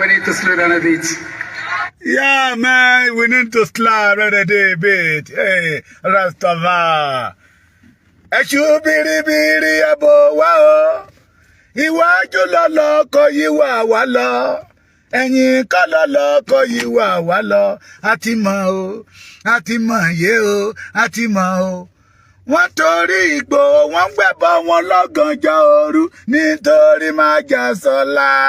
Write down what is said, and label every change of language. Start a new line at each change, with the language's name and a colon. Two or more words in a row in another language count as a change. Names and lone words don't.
English: slow down a bit. Yeah, man, we need to slow down a bit.
Yoruba: Hey, Rastava. Eshu biri biri abo wa o. Iwájú lọ́lọ́kọ yíwà wá lọ. Ẹ̀yìn kọ́ lọ́lọ́kọ yíwà wá lọ. A ti mọ̀ o, a ti mọ̀ yé o, a ti mọ̀ o. Wọ́n torí Ìgbòho wọ́n gbẹ̀bọ wọn lọ́gànjọ́ òru nítorí Májàsọ́lá.